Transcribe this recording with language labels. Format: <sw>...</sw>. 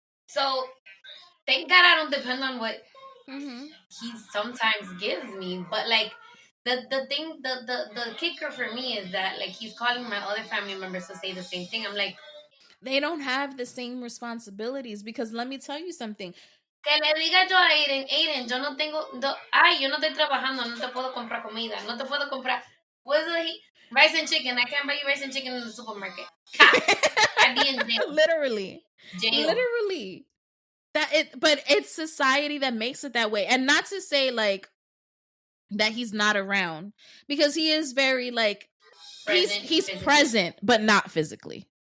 <en>So thank God I don't depend on what he sometimes gives me. But like the thing, the kicker for me is that like he's calling my other family members to say the same thing. I'm like, they don't have the same responsibilities, because let me tell you something.</en> <es>Que le diga yo a Aiden, yo no estoy trabajando, no te puedo comprar comida, no te puedo comprar.</es> <en>What's rice and chicken? I can't buy you rice and chicken in the supermarket. I'd be in jail. Literally. Jail. Literally. But it's society that makes it that way. And not to say like that he's not around, because he is very like he's present but not physically.</en>